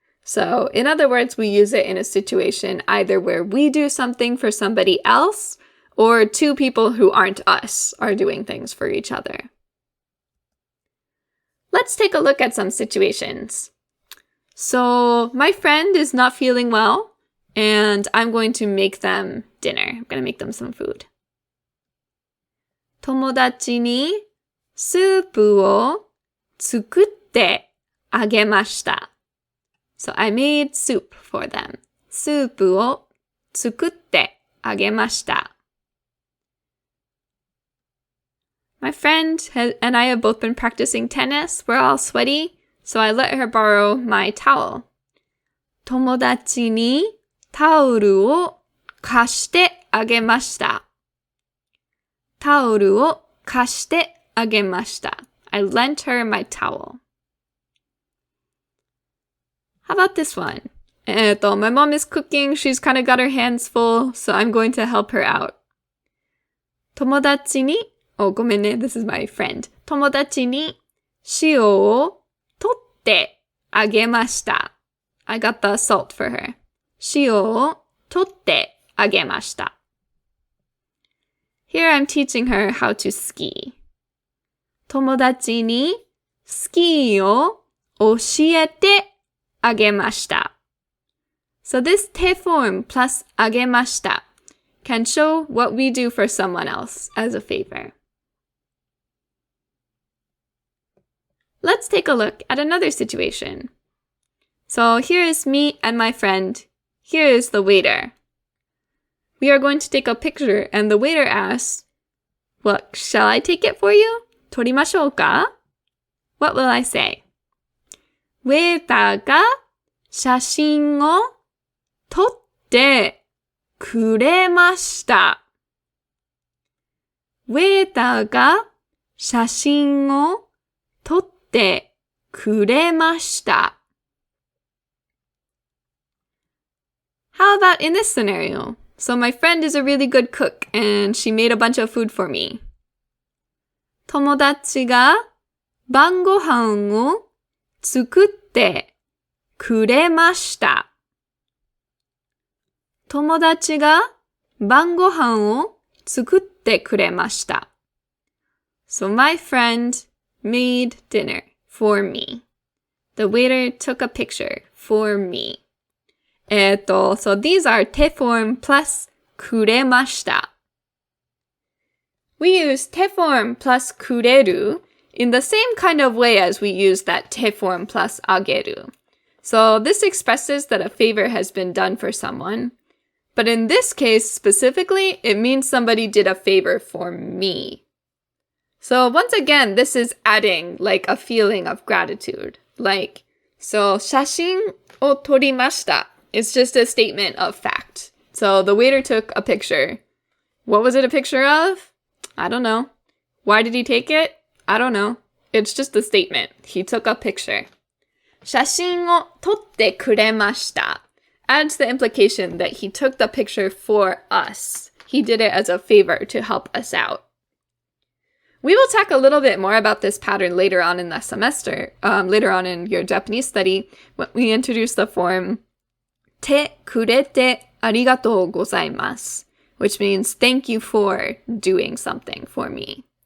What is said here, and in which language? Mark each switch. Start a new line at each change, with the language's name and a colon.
English: So in other words, we use it in a situation either where we do something for somebody else or two people who aren't us are doing things for each other. Let's take a look at some situations. So my friend is not feeling well, and I'm going to make them dinner. I'm going to make them some food.
Japanese: 友達にスープを作ってあげました。
English: So I made soup for them.
Japanese: スープを作ってあげました。
English: My friend and I have both been practicing tennis. We're all sweaty, so I let her borrow my towel.
Japanese: 友達にタオルを貸してあげました。タオルを貸してあげました。
English: I lent her my towel. How about this one? My mom is cooking. She's kind of got her hands full, so I'm going to help her out.
Japanese: 友達にごめんね.
English: This is my friend.
Japanese: 友達に塩を取ってあげました.
English: I got the salt for her.
Japanese: 塩を取ってあげました.
English: Here I'm teaching her how to ski.
Japanese: 友達にスキーを教えてあげました.
English: So this te form plus あげました can show what we do for someone else as a favor. Let's take a look at another situation. So here is me and my friend. Here is the waiter. We are going to take a picture and the waiter asks, "What, shall I take it for you?
Japanese: 撮りましょうか?"
English: What will I say?
Japanese: ウェーターが写真を撮ってくれました。ウェーターが写真を撮ってくれました。
English: How about in this scenario? So my friend is a really good cook and she made a bunch of food for me.
Japanese: 友達が晩ご飯を作ってくれました。友達が晩ご飯を作ってくれました。
English: So my friend made dinner for me. The waiter took a picture for me. So these are て form plus くれました。 We use て form plus くれる in the same kind of way as we use that て form plus あげる. So this expresses that a favor has been done for someone. But in this case specifically, it means somebody did a favor for me. So once again, this is adding like a feeling of gratitude. Like, so
Japanese: 写真を撮りました.
English: It's just a statement of fact. So the waiter took a picture. What was it a picture of? I don't know. Why did he take it? I don't know. It's just a statement. He took a picture.
Japanese: 写真を撮ってくれました.
English: Adds the implication that he took the picture for us. He did it as a favor to help us out. We will talk a little bit more about this pattern later on in the semester, later on in your Japanese study, when we introduce the form
Japanese: てくれてありがとうございます,
English: which means thank you for doing something for me.